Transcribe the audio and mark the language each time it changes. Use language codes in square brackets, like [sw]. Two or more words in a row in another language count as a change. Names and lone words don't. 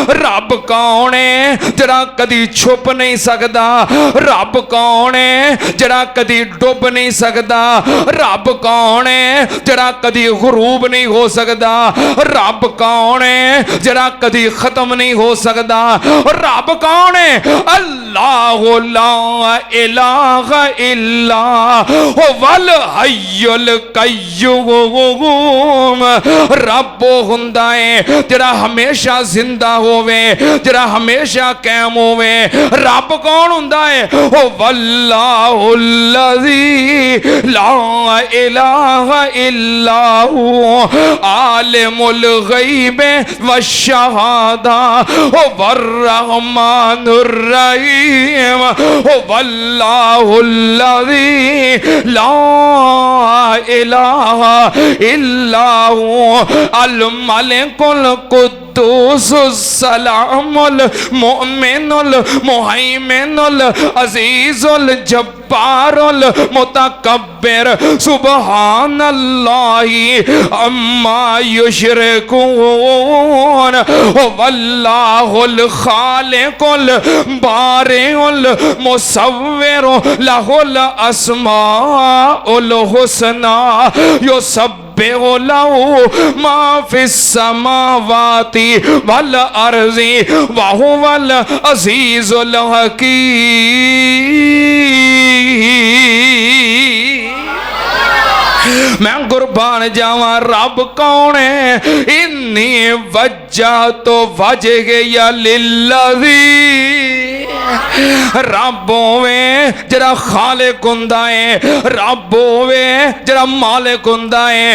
[pa] رب کون ہے جہڑا کدی چھپ نہیں سکدا. رب کون ہے جہڑا کدی ڈب نہیں سکدا. رب کون ہے جہڑا کدی غروب نہیں ہو سکدا. رب کون ہے جہڑا کدی ختم نہیں ہو سکدا. رب کون ہے? [ar] الله لا إله إلا هو الحي القيوم. [pa] رب ہندا ہے جہڑا ہمیشہ زندہ ہووے، جہڑا ہمیشہ قائم ہووے. رب کون ہندا ہے? [ar] هو الله الذي لا إله إلا هو عالم الغيب والشهادة هو الرحمن الرحيم هو الله الذي لا إله إلا هو الملك السلام المؤمن المهيمن العزيز الجبار المتكبر سبحان الله عما يشركون هو الله الخالق البارئ المصور له الأسماء الحسنى يسبح له ما في السماوات والأرض وهو العزيز الحكيم. [pa] میں قربان جاواں رب کون ہے? [ar] إني وجهت وجهي للذي. [pa] رب ہووے جہڑا خالق ہندا ہے. رب ہووے جہڑا مالک ہندا ہے.